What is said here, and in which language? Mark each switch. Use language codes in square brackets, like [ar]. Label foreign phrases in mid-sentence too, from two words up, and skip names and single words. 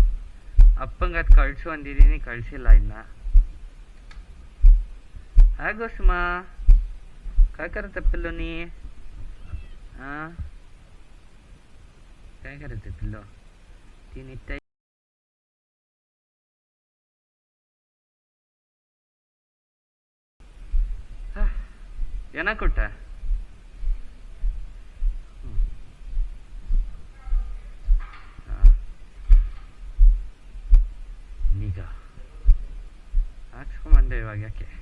[kn] ಅಪ್ಪಂಗೆ ಅದು ಕಳ್ಸು ಅಂದಿದ್ದೀನಿ, ಕಳಿಸಿಲ್ಲ ಇನ್ನ. [mr] ಆಗೋ ಸುಮಾ काय करत आहे पिल्लूनी? काय करत आहे पिल्लू? ती नित्य [kn] ಏನ ಕೊಟ್ಟ? ಈಗ ಹಾಕ್ಸ್ಕೊಂಬಂದೆ. ಇವಾಗ ಯಾಕೆ?